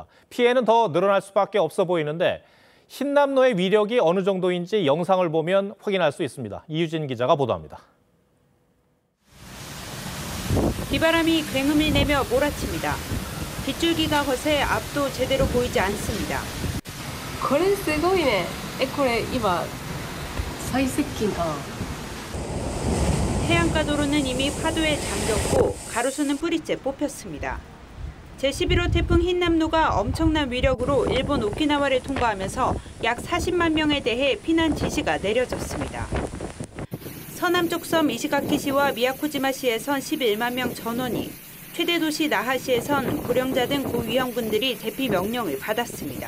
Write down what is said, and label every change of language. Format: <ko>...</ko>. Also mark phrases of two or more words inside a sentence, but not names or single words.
<ko>피해는 더 늘어날 수밖에 없어 보이는데 흰남노의 위력이 어느 정도인지 영상을 보면 확인할 수 있습니다. 이유진 기자가 보도합니다. 비바람이 굉음을 내며 몰아칩니다. 빗줄기가 거세 앞도 제대로 보이지 않습니다.</ko> <ja>これすごいね。これ今最接近だ。</ja> <ko>해안가 도로는 이미 파도에 잠겼고 가로수는 뿌리째 뽑혔습니다. 제11호 태풍 흰남노가 엄청난 위력으로 일본 오키나와를 통과하면서 약 40만 명에 대해 피난 지시가 내려졌습니다. 서남쪽 섬 이시가키시와 미야코지마시에선 11만 명 전원이, 최대 도시 나하시에선 고령자 등 고위험군들이 대피 명령을 받았습니다.</ko>